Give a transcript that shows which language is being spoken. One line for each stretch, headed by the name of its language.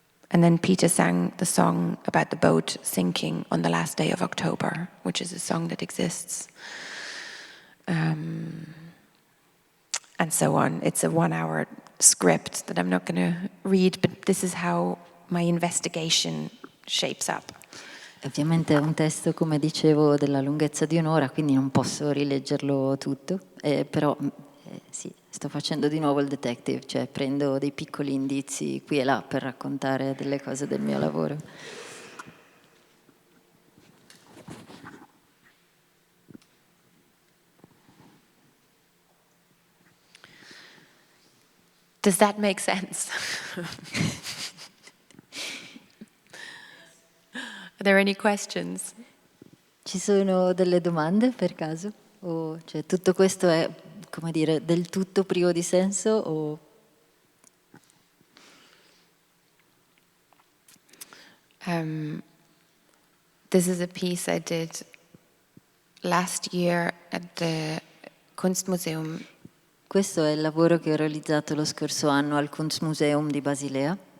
English: And then Peter sang the song about the boat sinking on the last day of October, which is a song that exists. And so on. It's a 1 hour script that I'm not going to read, but this is how my investigation shapes up.
Italian: Ovviamente è un testo, come dicevo, della lunghezza di un'ora, quindi non posso rileggerlo tutto, però sì, sto facendo di nuovo il detective, cioè prendo dei piccoli indizi qui e là per raccontare delle cose del mio lavoro.
English: Does that make sense? Are there any questions?
Italian: Ci sono delle domande per caso? O, cioè, tutto questo è, come dire, del tutto privo di senso? O...
English: This is a piece I did last year at the Kunstmuseum.
Italian: Questo è il lavoro che ho realizzato lo scorso anno al Kunstmuseum di Basilea.